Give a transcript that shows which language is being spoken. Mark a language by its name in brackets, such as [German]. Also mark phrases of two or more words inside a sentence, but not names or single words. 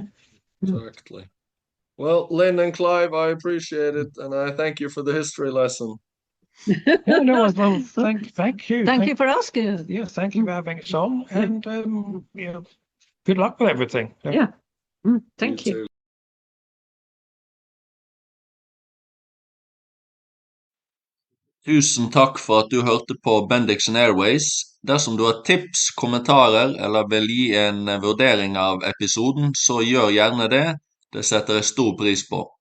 [English] Exactly. Well, Lynn and Clive, I appreciate it, and I thank you for the history lesson. Yeah, no, well, thank you. Thank you for asking. Yeah, thank you for having us on, and good luck with everything. Yeah. Thank you. Too. [Norwegian] Tusen takk for at du hørte på Bendiksen Airways. Dersom du har tips, kommentarer eller vil gi en vurdering av episoden, så gjør gjerne det. Det setter jeg stor pris på.